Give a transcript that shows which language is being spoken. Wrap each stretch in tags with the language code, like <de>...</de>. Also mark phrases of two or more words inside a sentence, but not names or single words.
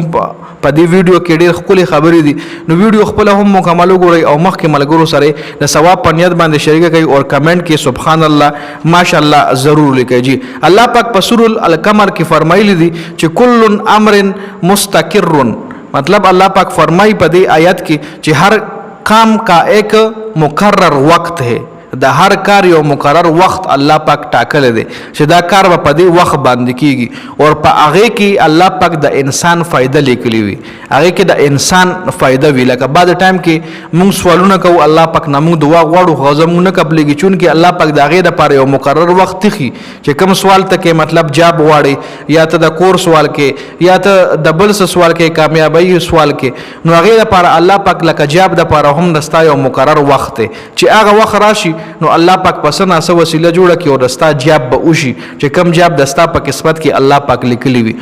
<ps>په دې ویډیو کې ډېر ښکلې خبرې دي. نو ویډیو خپله هم مکمل وګورئ او مخکې ملګرو سره د ثواب په نیت باندې شریکه کوي او کمنټ کې</ps> <ar>سبحان الله ماشاءالله</ar> <ps>ضرور لیکئ. جی الله پاک په سورة القمر کې فرمایلی دي چې</ps> <ar>کل امر مستقر،</ar> <ps>مطلب الله پاک فرمائی په دې آیت کې چې</ps> <ur>هر کام کا ایک مقرر وقت ہے،</ur> <ps>د هر کار یو مقرر وخت الله پاک ټاکلی دی چې دا کار به په دې وخت باندې کیږي او په هغې کې الله پاک د انسان فایده لیکلی وي، هغې کې د انسان فایده وي. لکه بعد ټایم کې موږ سوالونه کوو الله پاک نه موږ دعا غواړو خو زموږ نه قبلېږي، چونکې الله پاک د هغې دپاره یو مقرر وخت ایښي چې کوم سوال ته کې مطلب جواب غواړي، یا ته د کور سوال کې یا ته د بل څه سوال کې کامیابۍ سوال کې، نو هغې دپاره الله پاک لکه جواب دپاره هم د ستا یو مقرر وخت دی چې هغه وخت راشي نو الله پاک په څه ناسه وسیله جوړه کړي او د ستا جواب به وشي چې کوم جواب د ستا په قسمت کې الله پاک لیکلی وي.</ps>